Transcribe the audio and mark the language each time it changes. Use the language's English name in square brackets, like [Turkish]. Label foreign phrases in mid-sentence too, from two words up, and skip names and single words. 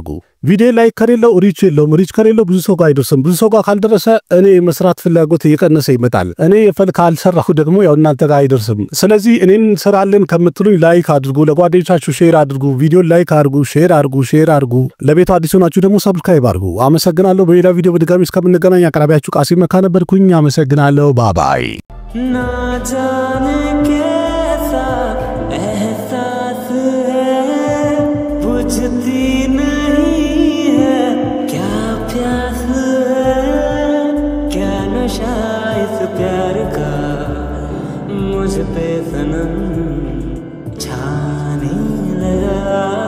[Amharic] አድርጉ። ቪዲዮ ላይክ ከሌለው ሪች የለውም። ሪች ከሌለው ብዙ ሰው ጋር አይደርስም። ብዙ ሰው ጋር ካልደረሰ እኔ መስራት ፍላጎት እየቀነሰ ይመጣል። እኔ ካልሰራሁ ደግሞ ያው እናንተ ጋር አይደርስም። ስለዚህ እኔን እንሰራለን ከምትሉኝ ላይክ አድርጉ፣ ለጓደኞቻችሁ ሼር አድርጉ፣ ቪዲዮ ላይክ አድርጉ፣ ሼር አድርጉ። ለቤቱ አዲስ ሆናችሁ ደግሞ ሰብስክራይብ አድርጉ። አመሰግናለሁ። በሌላ ቪዲዮ በድጋሚ እስከምንገናኝ አቅራቢያችሁ ቃሲም መካ ነበርኩኝ። አመሰግናለሁ። ባባይ [Hindi] ना जाने कैसा एहसास है, बुझती नहीं है क्या प्यास है, क्या नशा इस प्यार का मुझ पे सनम छाने लगा।